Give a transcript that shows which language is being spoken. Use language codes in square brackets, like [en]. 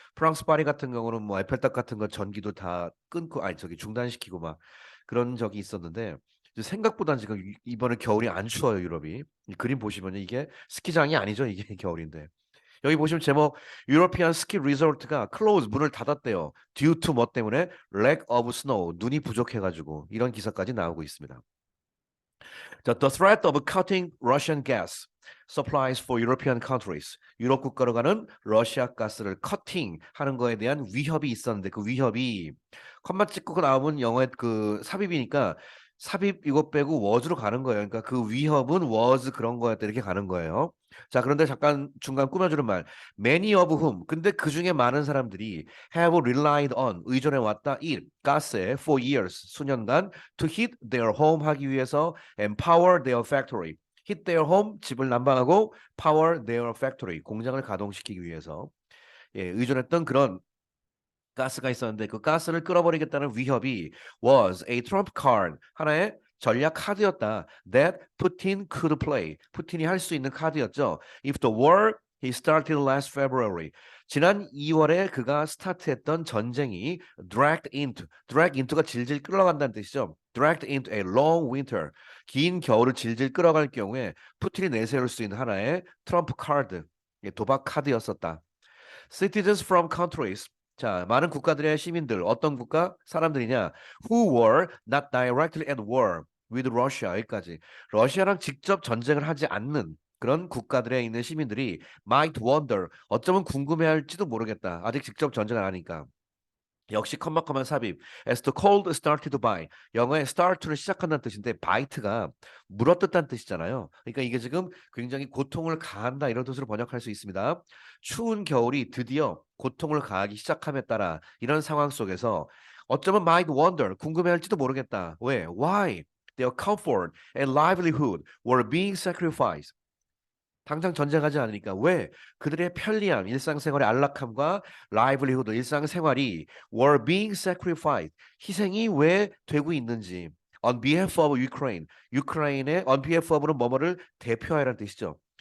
[ko] 프랑스 파리 같은 경우는 뭐 에펠탑 같은 거 전기도 다 끊고 아니 저기 중단시키고 막 그런 적이 있었는데 이제 생각보다 지금 이번에 겨울이 안 추워요, 유럽이. 이 그림 보시면 이게 스키장이 아니죠, 이게 겨울인데. 여기 보시면 제목 유로피안 스키 리조트가 close 문을 닫았대요. [en] due to [ko] 뭐 때문에 [en] lack of snow [ko] 눈이 부족해가지고 이런 기사까지 나오고 있습니다. 자, [en] the threat of cutting Russian gas supplies for European countries. [ko] 유럽 국가로 가는 러시아 가스를 커팅 하는 거에 대한 위협이 있었는데 그 위협이 컴마 찍고 나오면 영어의 그 삽입이니까 삽입 이거 빼고 was로 가는 거예요. 그러니까 그 위협은 was 그런 거였다 이렇게 가는 거예요. 자, 그런데 잠깐 중간 꾸며주는 말. [en] Many of whom. [ko] 근데 그 중에 많은 사람들이 [en] have relied on [ko] 의존해 왔다. 가스에 [en] for years [ko] 수년간 [en] to heat their home [ko] 하기 위해서 [en] and power their factory. hit their home [ko] 집을 난방하고 [en] power their factory [ko] 공장을 가동시키기 위해서 의존했던 그런 가스가 있었는데 그 가스를 끌어버리겠다는 위협이 [en] was a trump card [ko] 하나의 전략 카드였다. [en] That Putin could play. [ko] 푸틴이 할 수 있는 카드였죠. [en] If the war he started last February. [ko] 지난 2월에 그가 스타트했던 전쟁이 [en] drag into [ko] 가 질질 끌어간다는 뜻이죠. [en] dragged into a long winter. [ko] 긴 겨울을 질질 끌어갈 경우에 푸틴이 내세울 수 있는 하나의 트럼프 카드, 도박 카드였었다. [en] Citizens from countries. [ko] 자, 많은 국가들의 시민들, 어떤 국가? 사람들이냐? [en] Who were not directly at war with Russia. [ko] 여기까지. 러시아랑 직접 전쟁을 하지 않는 그런 국가들에 있는 시민들이 might wonder. 어쩌면 궁금해할지도 모르겠다. 아직 직접 전쟁을 안 하니까. 역시 컴마컴한 삽입. [en] As the cold started to bite. [ko] 영어의 start를 시작한다는 뜻인데 bite가 물어뜯다는 뜻이잖아요. 그러니까 이게 지금 굉장히 고통을 가한다 이런 뜻으로 번역할 수 있습니다. 추운 겨울이 드디어 고통을 가하기 시작함에 따라 이런 상황 속에서 어쩌면 [en] might wonder [ko] 궁금해할지도 모르겠다. 왜? [en] Why? Their comfort and livelihood were being sacrificed. [ko] 당장 전쟁하지 않으니까 왜 그들의 편리함, 일상생활의 안락함과 라이블리후드, 일상생활이 [en] were being sacrificed, [ko] 희생이 왜 되고 있는지 [en] on behalf of Ukraine, [ko] 유크라인의 [en] on behalf of [ko] 는 뭐뭐를 대표하여라는 뜻이죠.